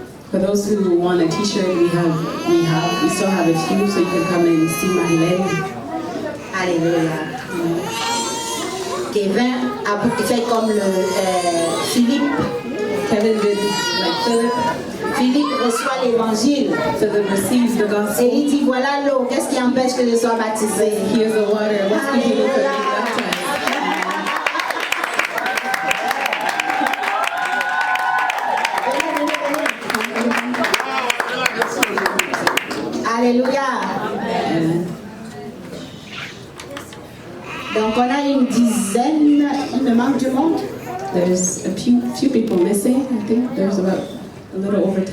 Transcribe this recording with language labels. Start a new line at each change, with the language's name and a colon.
English: For those who want a T-shirt, we still have a few, so you can come and see Marilyn.
French: Alléluia. Kevin a fait comme Philippe.
English: Kevin did like Philip.
French: Philippe reçoit l'évangile.
English: Philip receives the
French: Et
English: gospel.
French: il dit voilà l'eau, qu'est-ce qui empêche que je sois baptisé?
English: Here's the water. What's keeping you from being baptized?
French: Alléluia. Donc on a une dizaine, il me manque du monde.
English: There's a few people missing. I think there's about a little over 10.